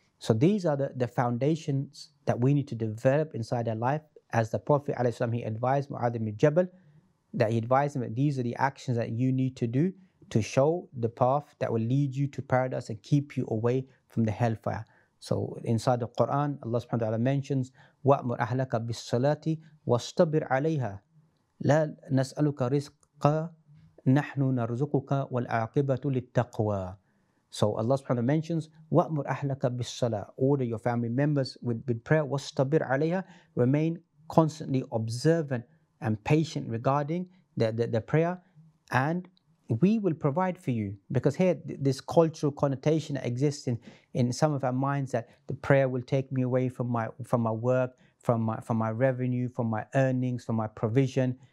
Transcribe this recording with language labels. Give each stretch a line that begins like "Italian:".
English: So these are the foundations that we need to develop inside our life. As the Prophet ﷺ, he advised Mu'adh ibn Jabal, that he advised him that these are the actions that you need to do to show the path that will lead you to paradise and keep you away from the hellfire. So inside the Quran, Allah subhanahu wa ta'ala mentions,
Arabic: وَأْمُرْ أَهْلَكَ بِالصَّلَاةِ وَاسْتَبِرْ عَلَيْهَا لَا نَسْأَلُكَ رِزْقًا نَحْنُ نَرْزُقُكَ وَالْعَاقِبَةُ لِلتَّقْوَى.
English: So Allah subhanahu wa ta'ala mentions,
Arabic: وَأْمُرْ أَهْلَكَ بِالصَّلَاةِ.
English: Order your family members with prayer.
Arabic: وَاسْتَبِرْ عَلَيْهَا.
English: Remain constantly observant and patient regarding the prayer, and we will provide for you. Because here, this cultural connotation that exists in some of our minds, that the prayer will take me away from my work, from my revenue, from my earnings, from my provision.